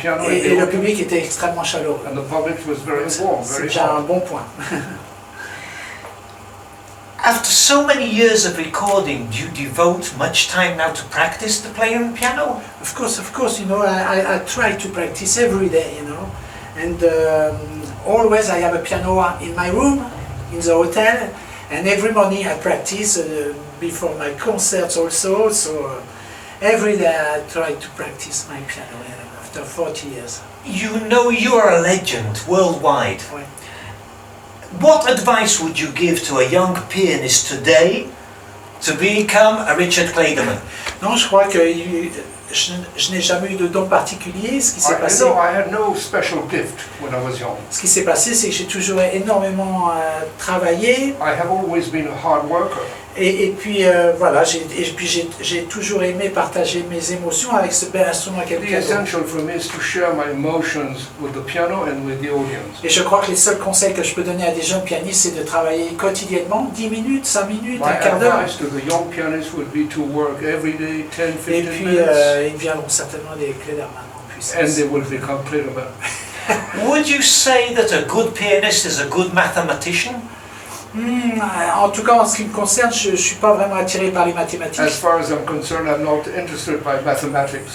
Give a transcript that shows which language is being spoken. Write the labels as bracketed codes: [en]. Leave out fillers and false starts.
[fr] Et le public était extrêmement chaleureux. C'est déjà un bon point. [en] After so many years of recording, do you devote much time now to practice the playing the piano? Of course, you know, I try to practice every day, you know, and always I have a piano in my room, in the hotel, and every morning I practice before my concerts also, so every day I try to practice my piano after 40 years. You know you are a legend worldwide. [fr] Ouais. [en] What advice would you give to a young pianist today to become a Richard Clayderman? [fr] Non, je crois que je n'ai jamais eu de don particulier. Ce qui s'est passé, [en] I had no special gift when I was young. [fr] Ce qui s'est passé, c'est que j'ai toujours énormément travaillé. [en] I have always been a hard worker. [fr] Et puis voilà, j'ai toujours aimé partager mes émotions avec ce bel instrument qu'est le piano. [en] Essential for me is to share my emotions with the piano and with the audience. [fr] Et je crois que les seuls conseils que je peux donner à des jeunes pianistes, c'est de travailler quotidiennement, 10 minutes, 5 minutes, un quart d'heure. [en] My advice to the young pianists would be to work every day, 10, 15 [fr] Et puis ils deviendront certainement des Clayderman en puissance. [en] And they will become Clayderman. Would you say that a good pianist is a good mathematician? [fr] En tout cas, en ce qui me concerne, je ne suis pas vraiment attiré par les mathématiques. [en] As far as I'm concerned, I'm not interested by mathematics.